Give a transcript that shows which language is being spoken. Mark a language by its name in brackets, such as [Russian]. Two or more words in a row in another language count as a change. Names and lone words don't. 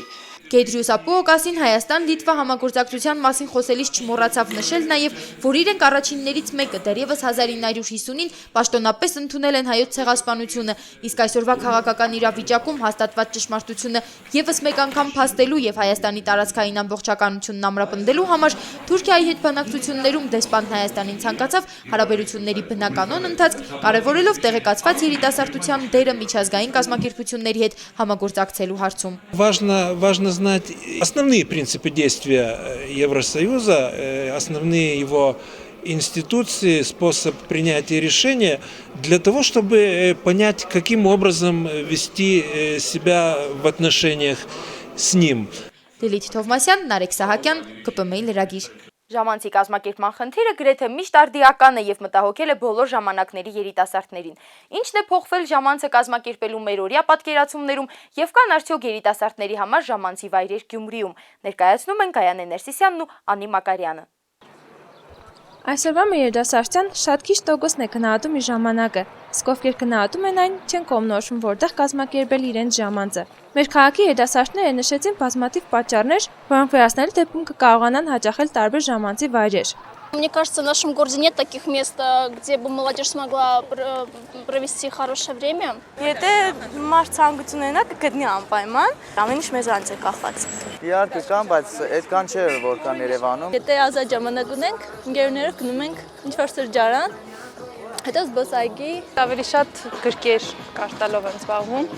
[Armenian] Գեդրուս Ապուոկասին Հայաստան-Լիտվա համագործակցության մասին խոսելիս չմոռացավ նշել նաև, որ իրենք առաջիններից մեկը դեռևս 1950-ին պաշտոնապես ընդունել են հայոց ցեղասպանությունը, իսկ այսօրվա քաղաքական իրավիճակում հաստատված ճշմարտությունը եւս մեկ անգամ փաստելու եւ Հայաստանի տարածքային ամբողջականությունն ամրապնդելու համար Թուրքիայի հետ բանակցություններում դեսպանն Հայաստանին ցանկացավ հարաբերությունների բնականոն ընթացք, կարևորելով տեղեկացված երիտասարդության դերը միջազգային կազմակերպությունների հետ համագործակցելու հարցում։ [Russian] Важно знать основные принципы действия Евросоюза, основные его институции, способ принятия решения, для того, чтобы понять, каким образом вести себя в отношениях с ним. [Armenian] Լիլիթ Թովմասյան, Նարեկ Սահակյան, ԿՊՄ լրագիր։ Ժամանցի կազմակերպման խնդիրը գրեթե միշտ արդիական է եւ մտահոգել է բոլոր ժամանակների երիտասարդներին։ Ինչն է փոխվել ժամանցը կազմակերպելու մեր օրյա պատկերացումներում եւ կան արդյոք երիտասարդների համար ժամանցի վայրեր Գյումրիում։ Ներկայացնում են Գայանե Ներսիսյանն ու Անի Մակարյանը։ Այսօրվա մեր երիտասարդության շատ քիչ տոկոսն է գնահատում իր ժամանակը, իսկ ովքեր գնահատում են այն, չեն կողմնորոշվում որտեղ կազմակերպել իրենց ժամանցը։ Մեր քաղաքի երիտասարդները նշեցին բազմաթիվ պատճառներ, որոնք վերացնելու դեպքում կկարողանան հաճախել տարբեր ժամանցի վայրեր։ [Russian] Мне кажется, в нашем городе нет таких мест, где бы молодежь смогла провести хорошее время. [Armenian] Եթե մարդ ցանկություն ունենա, կգտնի անպայման, ամեն ինչ մեզանից է կախված։ Իհարկե կան, բայց այդքան չէ, որ կան Երևանում։ Եթե ազատ ժամանակ ունենք, ընկերներով գնում ենք ինչ-որ սրճարան, հետո զբոսայգի։ Ավելի շատ գրքեր կարդալով եմ զբաղվում։